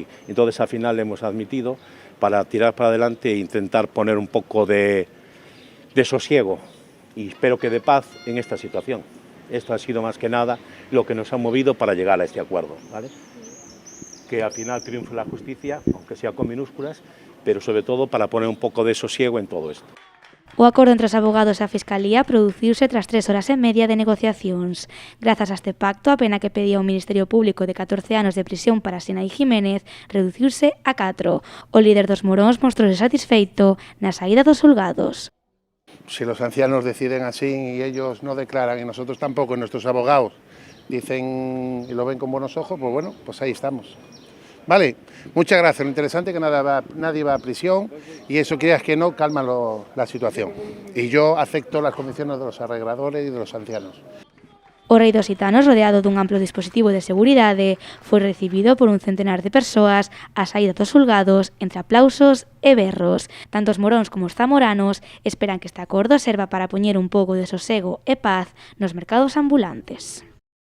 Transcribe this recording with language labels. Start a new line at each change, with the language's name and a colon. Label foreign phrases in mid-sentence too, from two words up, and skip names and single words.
Spanish: Entonces al final le hemos admitido para tirar para adelante e intentar poner un poco de sosiego y espero que de paz en esta situación. Esto ha sido más que nada lo que nos ha movido para llegar a este acuerdo, ¿vale? Que al final triunfe la justicia, aunque sea con minúsculas, pero sobre todo para poner un poco de sosiego en todo esto.
Galician: O acordo entre os abogados e a Fiscalía produciuse tras 3 horas e media de negociacións. Grazas a este pacto, a pena que pedía o Ministerio Público de 14 anos de prisión para Sinaí Jiménez reduciuse a 4. O líder dos moróns mostrouse satisfeito na saída dos xulgados.
Spanish: Si los ancianos deciden así y ellos no declaran y nosotros tampoco, nuestros abogados dicen y lo ven con buenos ojos, pues bueno, pues ahí estamos. Vale, muchas gracias. Lo interesante es que nadie va a prisión y eso, creas que no, calma la situación. Y yo acepto las condiciones de los arregladores y de los ancianos.
Galician: O rei dos xitanos, rodeado dun amplo dispositivo de seguridade, foi recibido por un centenar de persoas á saída dos xulgados entre aplausos e berros. Tanto os moróns como os zamoranos esperan que este acordo serva para poñer un pouco de sosego e paz nos mercados ambulantes.